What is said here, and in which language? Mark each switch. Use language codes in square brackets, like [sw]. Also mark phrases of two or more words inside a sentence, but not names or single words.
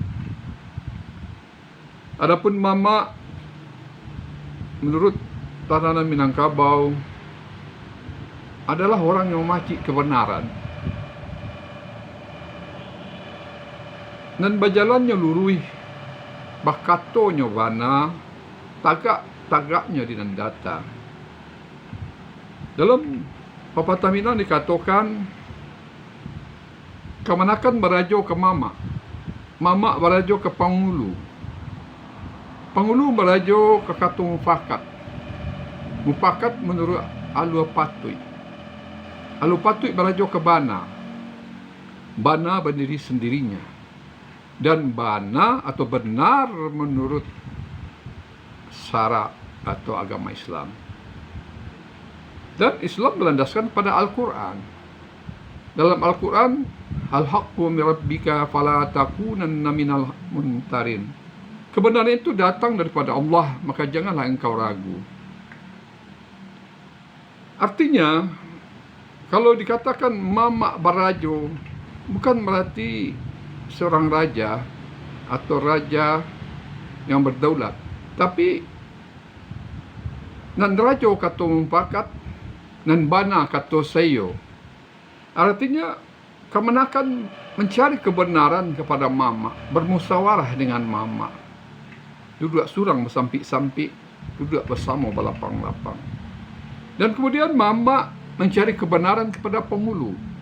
[id] Adapun mama menurut tatanan Minangkabau adalah orang yang memaci kebenaran dan berjalannya lurui, [min] bakatonyo bana, tagaknya di data. [id] Dalam pepatah Minang dikatakan, [min] kemanakan berajo ke mama berajo ke pangulu berajo ke katung mufakat [id] menurut Alua Patui [min] berajo ke bana [id] berdiri sendirinya, dan bana atau benar menurut syara atau agama Islam. Dan Islam berlandaskan pada Al-Quran. Dalam Al-Quran, [ar] الحق من ربك فلا تكونن من الممترين. [id] Kebenaran itu datang daripada Allah, maka janganlah engkau ragu. Artinya, kalau dikatakan mama barajo, bukan berarti seorang raja atau raja yang berdaulat, tapi [min] nan rajo kato mumpakat, nan bana kato sayo. [id] Artinya kemenakan mencari kebenaran kepada mama, bermusyawarah dengan mama, [min] duduk surang bersampik-sampik, [id] duduk bersama berlapang-lapang. Dan kemudian mama mencari kebenaran kepada pengulu.